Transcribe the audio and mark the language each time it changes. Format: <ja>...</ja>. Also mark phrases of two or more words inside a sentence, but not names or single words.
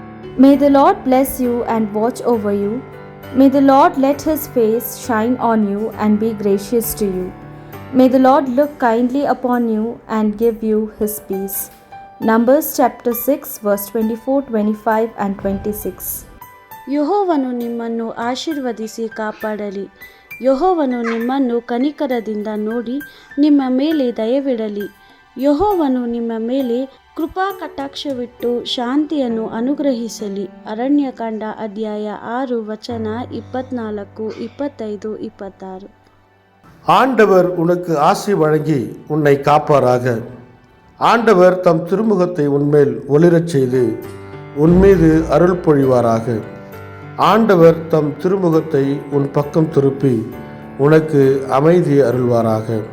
<en>May the Lord bless you and watch over you. May the Lord let his face shine on you and be gracious to you. May the Lord look kindly upon you and give you his peace. Numbers chapter 6 verse 24, 25 and 26.</en> <kn>ಯೆಹೋವನು ನಿಮ್ಮನ್ನು ಆಶೀರ್ವದಿಸಿ ಕಾಪಾಡಲಿ. ಯೆಹೋವನು ನಿಮ್ಮನ್ನು ಕನಿಕರದಿಂದ ನೋಡಿ ನಿಮ್ಮ ಮೇಲೆ ದಯವಿಡಲಿ. ಯೆಹೋವನು ನಿಮ್ಮ ಮೇಲೆ ಕೃಪಾ ಕಟಾಕ್ಷವಿಟ್ಟು ಶಾಂತಿಯನ್ನು ಅನುಗ್ರಹಿಸಲಿ. ಅರಣ್ಯಕಾಂಡ ಅಧ್ಯಾಯ 6 ವಚನ 24, 25, 26.</kn> <ta>ஆண்டவர் உனக்கு ஆசி வழங்கி உன்னை காப்பாராக. ஆண்டவர் தம் திருமுகத்தை உன்மேல் ஒளிரச் செய்து உன்மீது அருள் பொழிவாராக. ஆண்டவர் தம் திருமுகத்தை உன் பக்கம் திருப்பி உனக்கு அமைதி அருள்வாராக.</ta>